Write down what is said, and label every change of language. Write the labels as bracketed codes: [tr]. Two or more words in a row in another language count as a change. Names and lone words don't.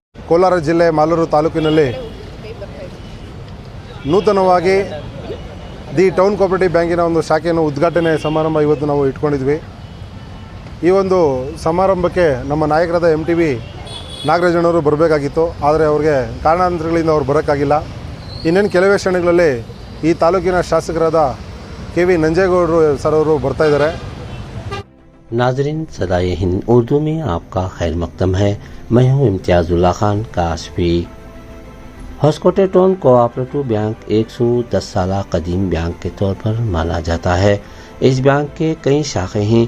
[kn] ಕೋಲಾರ ಜಿಲ್ಲೆ ಮಾಲೂರು ತಾಲೂಕಿನಲ್ಲಿ ನೂತನವಾಗಿ ದಿ ಟೌನ್ ಕೋಆಪರೇಟಿವ್ ಬ್ಯಾಂಕಿನ ಒಂದು ಶಾಖೆಯನ್ನು ಉದ್ಘಾಟನೆ ಸಮಾರಂಭ ಇವತ್ತು ನಾವು ಇಟ್ಕೊಂಡಿದ್ವಿ. ಈ ಒಂದು ಸಮಾರಂಭಕ್ಕೆ ನಮ್ಮ ನಾಯಕರಾದ MTV ನಾಗರಾಜಣ್ಣವರು ಬರಬೇಕಾಗಿತ್ತು. ಆದರೆ ಅವ್ರಿಗೆ ಕಾರಣಾಂತರಗಳಿಂದ ಅವ್ರು ಬರೋಕ್ಕಾಗಿಲ್ಲ. ಇನ್ನೇನು ಕೆಲವೇ ಕ್ಷಣಗಳಲ್ಲಿ ಈ ತಾಲೂಕಿನ ಶಾಸಕರಾದ KV ನಂಜೇಗೌಡರು ಸರ್ ಅವರು ಬರ್ತಾ ಇದ್ದಾರೆ. [ur] ناظرین صدائے ہند اردو میں آپ کا خیر مقدم ہے. میں ہوں امتیاز اللہ خان کاشفی۔ ہوسکوٹے ٹاؤن کوآپریٹو بینک 110 سال قدیم بینک کے طور پر مانا جاتا ہے. اس بینک کے کئی شاخیں ہیں.